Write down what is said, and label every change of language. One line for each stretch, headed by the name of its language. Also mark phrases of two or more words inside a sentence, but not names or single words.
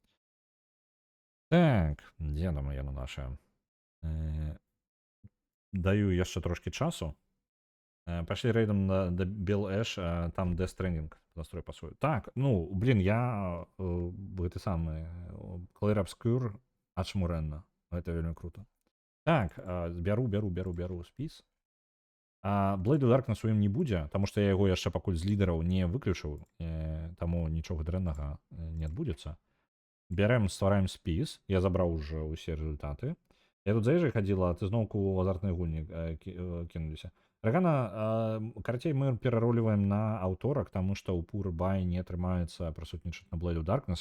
Belarusian: Так, дзе там яно наша? Даю яшчэ трошкі часу. Пашлі рэйдам да Бел Эш, там Death Stranding настрой пасуе. Так, ну, блин, я гэты самы Clair Obscur ачмурэнна. Гэта вельмі круто. Так, бяру спіс. Blade of Darkness у ім не будзе, таму што я яго яшчэ пакуль з лідараў не выключыў, таму нічога дрэннага не адбудзецца. Бярэм, ствараем спіс, я забраў уже ўсе результаты. Я тут заезжай хадзіла, а ты зноўку ў азартнай гульні кінуліся. Рагана, карацей, мы перароліваем на аўторак, таму што ў Пурбай не атрымаецца прысутнічаць на Blade of Darkness.